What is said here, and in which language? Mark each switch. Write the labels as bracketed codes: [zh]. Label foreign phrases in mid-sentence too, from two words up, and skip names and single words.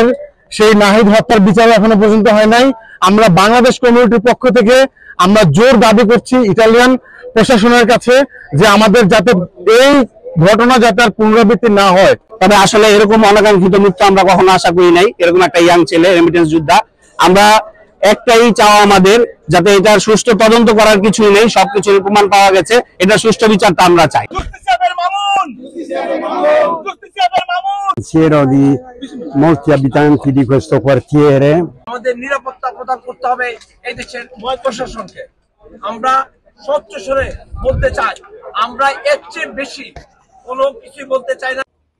[bn] সেই নাহিদ হত্যার বিচার এখনো পর্যন্ত হয় নাই। আমরা বাংলাদেশ কমিউনিটির পক্ষ থেকে আমরা জোর দাবি করছি ইটালিয়ান প্রশাসনের কাছে যে আমাদের যাতে এই ঘটনা যাতে আর পুনরাবৃত্তি না হয়। তবে আসলে এরকম অনাকাঙ্ক্ষিত মৃত্যু আমরা কখনো আশা করি নাই। এরকম একটা ইয়াং ছেলে রেমিটেন্স যোদ্ধা, আমরা একটাই চাওয়া আমাদের যাতে এটার সুষ্ঠু তদন্ত করার কিছুই নেই, সবকিছুর প্রমাণ পাওয়া গেছে, এটা সুষ্ঠু বিচারটা আমরা চাই। [it] Pensiero di molti abitanti di questo quartiere. [bn] আমাদের নিরাপত্তা প্রদান করতে হবে এই দেশের প্রশাসনকে। আমরা স্বচ্ছ স্বরে বলতে চাই, আমরা এর চেয়ে বেশি কোনো কিছু বলতে চাই না।